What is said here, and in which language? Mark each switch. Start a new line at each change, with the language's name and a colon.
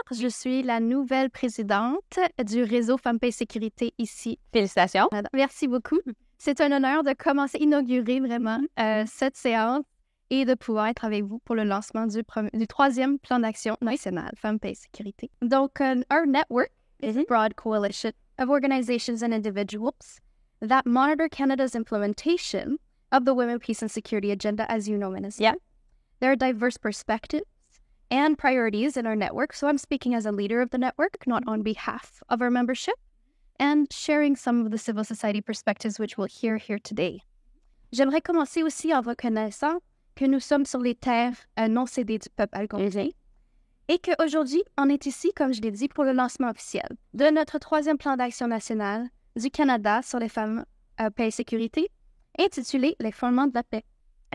French: Je suis la nouvelle présidente du réseau Femmes Paix Sécurité ici. Félicitations. Merci beaucoup. C'est un honneur de commencer, inaugurer vraiment cette séance et de pouvoir être avec vous pour le lancement du troisième plan d'action national Femmes Paix Sécurité.
English: Donc, our network is a broad coalition of organizations and individuals that monitor Canada's implementation of the Women, Peace and Security Agenda, as you know, Minister. Yeah. There are diverse perspectives and priorities in our network, so I'm speaking as a leader of the network, not on behalf of our membership, and sharing some of the civil society perspectives which we'll hear here today.
French: J'aimerais commencer aussi en reconnaissant que nous sommes sur les terres non cédées du peuple algonquin et qu'aujourd'hui, on est ici, comme je l'ai dit, pour le lancement officiel de notre troisième plan d'action national du Canada sur les femmes, paix et sécurité, intitulé « Les fondements de la paix ».